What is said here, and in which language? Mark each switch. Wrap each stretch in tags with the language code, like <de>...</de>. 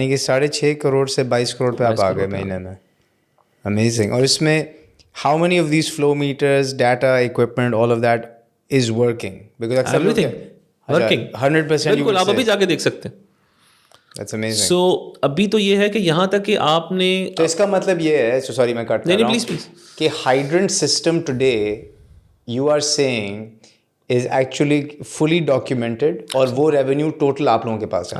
<ur>یعنی کہ 6.5 کروڑ سے 22 کروڑ پہ آپ آ گئے مہینے میں.</ur> <en>Amazing.</en> <ur>اور اس میں</ur> <en>how many of these flow meters, data, equipment, all of that is working? Because everything working 100%.</en> <ur>بالکل, آپ ابھی جا کے دیکھ سکتے ہیں.</ur> <en>That's amazing.</en> <ur>So ابھی تو یہ ہے کہ یہاں تک کہ آپ نے, تو اس کا مطلب یہ ہے, سوری میں کٹ کر رہا ہوں, کہ</ur> <en>hydrant system today you are saying is actually fully documented</en> <ur>اور وہ ریونیو ٹوٹل آپ لوگوں کے پاس ہے.</ur>